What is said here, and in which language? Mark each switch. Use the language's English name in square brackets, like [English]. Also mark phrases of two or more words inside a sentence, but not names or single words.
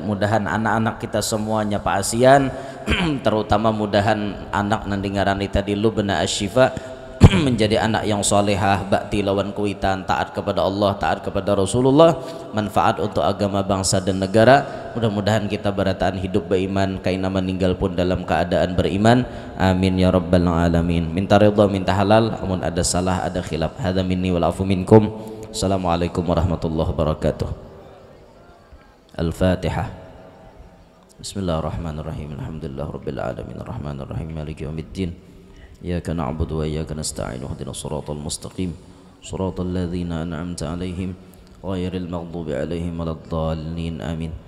[Banjar] Mudahan anak-anak kita semuanya Pak Asian terutama mudahan anak nang dengaran tadi Lubna Asyifa menjadi anak yang solehah, bakti lawan kuitan, taat kepada Allah, taat kepada Rasulullah, manfaat untuk agama, bangsa dan negara. Mudah-mudahan kita berataan hidup beriman, kaina meninggal pun dalam keadaan beriman. [Arabic] آمين يا رب العالمين. [Banjar] Minta ridha, minta halal, amun ada salah, ada khilaf. [Arabic] هذا مني والعفو منكم. السلام عليكم ورحمة الله وبركاته. [Banjar] Al-Fatihah. [Arabic] بسم الله الرحمن الرحيم. الحمد لله رب العالمين الرحمن الرحيم مالك يوم الدين. إياك نعبد وإياك نستعين اهدنا الصراط المستقيم صراط الذين أنعمت عليهم غير المغضوب عليهم ولا الضالين آمين.